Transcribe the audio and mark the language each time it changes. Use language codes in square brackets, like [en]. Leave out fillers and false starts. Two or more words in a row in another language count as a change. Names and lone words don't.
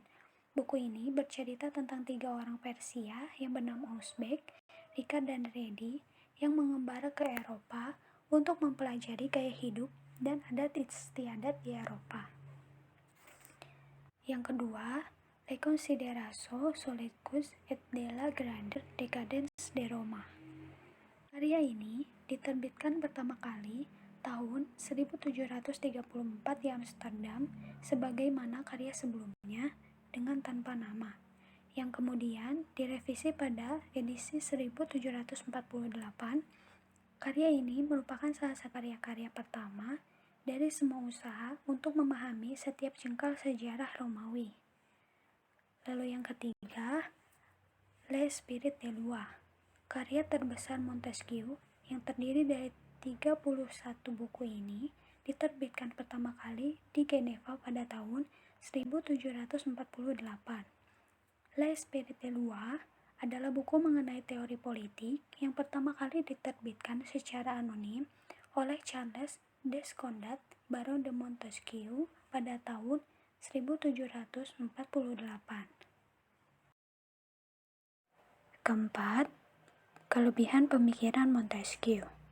[id] Buku ini bercerita tentang 3 orang Persia yang bernama Uzbek, Richard dan Reddy yang mengembara ke Eropa untuk mempelajari gaya hidup dan adat istiadat di Eropa. Yang kedua, Les Considérations sur les causes et de la grande décadence de Roma. Karya ini diterbitkan pertama kali tahun 1734 di Amsterdam sebagaimana karya sebelumnya dengan tanpa nama, yang kemudian direvisi pada edisi 1748. Karya ini merupakan salah satu karya-karya pertama dari semua usaha untuk memahami setiap jengkal sejarah Romawi. Lalu yang ketiga, L'Esprit des Lois. Karya terbesar Montesquieu yang terdiri dari 31 buku ini diterbitkan pertama kali di Geneva pada tahun 1748. L'Esprit des Lois adalah buku mengenai teori politik yang pertama kali diterbitkan secara anonim oleh Charles Descondat, Baron de Montesquieu pada tahun 1748. Keempat, kelebihan pemikiran Montesquieu.